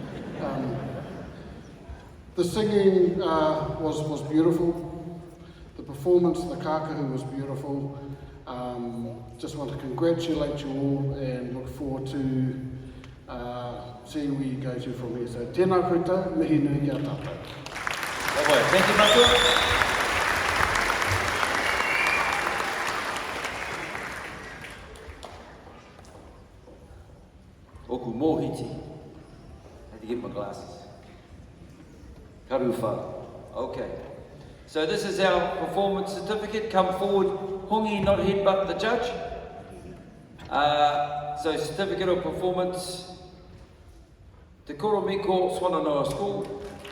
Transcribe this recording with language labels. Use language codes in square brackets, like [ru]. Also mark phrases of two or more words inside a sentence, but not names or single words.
[en] The singing was beautiful. The performance, the kākahu was beautiful. Just want to congratulate you all and look forward to seeing where you go to from here. [mi] So tēnā koutou, mihi nui kia tātou. [en] Thank you, [mi] matua. Oku mōhiti. [en] I had to get my glasses. Karuwha. Okay. So this is our performance certificate. Come forward, hongi, not headbutt the judge. So certificate of performance. Te Koro Miko Swananoa School.